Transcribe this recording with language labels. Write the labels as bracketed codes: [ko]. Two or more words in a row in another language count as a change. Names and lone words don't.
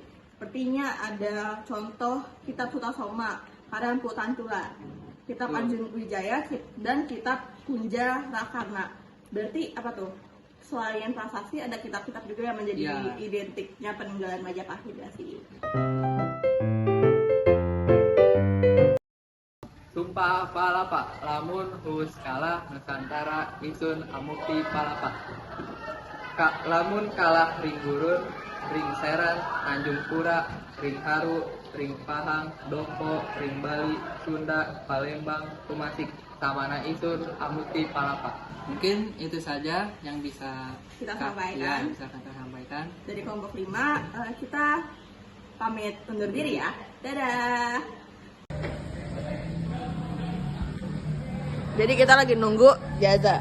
[id] Sepertinya ada contoh Kitab Sutasoma, karya Empu Tantula, Kitab Anjung Wijaya, dan Kitab Kunja Rakarna. Berarti apa tuh? Selain prasasti ada kitab-kitab juga yang menjadi identiknya peninggalan Majapahit ya sih. [kaw] Sumpah Palapa, lamun hus kalah Nusantara isun amukti palapa. Lamun kalah ring gurun, ring seran, Tanjung Pura, ring Haru, ring Pahang, Dompo, ring Bali, Sunda, Palembang, Tumasik, samana isun amukti palapa. [id] Mungkin itu saja yang bisa Kita sampaikan. bisa kita sampaikan. Dari kelompok 5, kita pamit undur diri ya. Dadah. Jadi kita lagi nunggu Jaza.